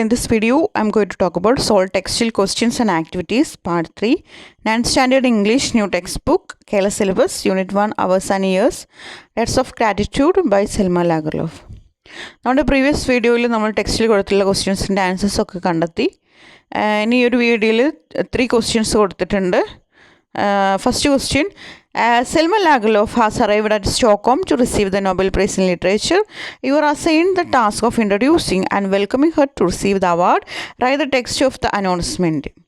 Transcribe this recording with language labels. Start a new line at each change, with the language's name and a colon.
English: In this video, I am going to talk about Solve Textual Questions and Activities, Part 3, 9th Standard English New Textbook, Kerala Syllabus, Unit 1, Hours and Years, Debts of Gratitude by Selma Lagerlöf.
Malayalam: നമ്മുടെ previous വീഡിയോയിൽ നമ്മൾ ടെക്സ്റ്റിൽ കൊടുത്തുള്ള ക്വസ്റ്റ്യൻസിൻ്റെ answers ഒക്കെ കണ്ടെത്തി. ഇനി ഈ ഒരു വീഡിയോയിൽ 3 ക്വസ്റ്റ്യൻസ് കൊടുത്തിട്ടുണ്ട്.
English: First question, Selma Lagerlöf has arrived at Stockholm to receive the Nobel Prize in Literature. You are assigned the task of introducing and welcoming her to receive the award. Write the text of the announcement.